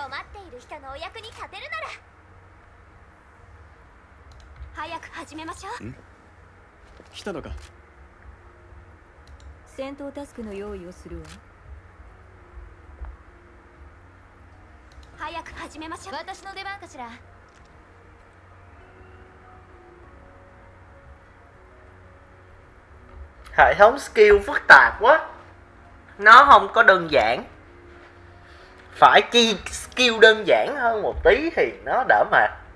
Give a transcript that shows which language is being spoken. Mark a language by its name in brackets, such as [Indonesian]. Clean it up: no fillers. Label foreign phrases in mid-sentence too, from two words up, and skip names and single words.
[Japanese] 困っている人のお役に立てるなら早く始めましょう。来たのか。戦闘タスクの用意をするわ。早く始めましょう。私の出番かしら。 [Vietnamese] Hệ thống skill phức tạp quá. Nó không có đơn giản. Phải chi skill đơn giản hơn một tí thì nó đỡ mệt.